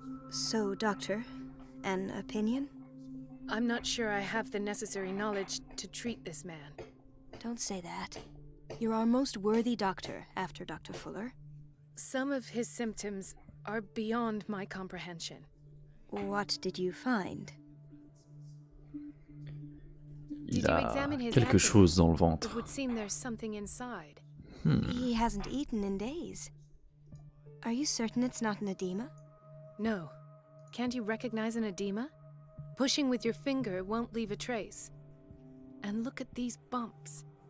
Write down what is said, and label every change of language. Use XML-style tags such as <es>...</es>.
<en>So, Doctor, an opinion? I'm not sure I have the necessary knowledge to treat this man. Don't say that. You're our most worthy doctor after Dr. Fuller. Some of his symptoms are beyond my comprehension. What did you find?</en> <fr>Il a quelque chose dans le ventre.</fr> <en>It would seem there's something inside. He hasn't eaten in days. Are you certain it's not an edema? No. Can't you recognize an edema? Pushing with your finger won't leave a trace. And look at these bumps.</en>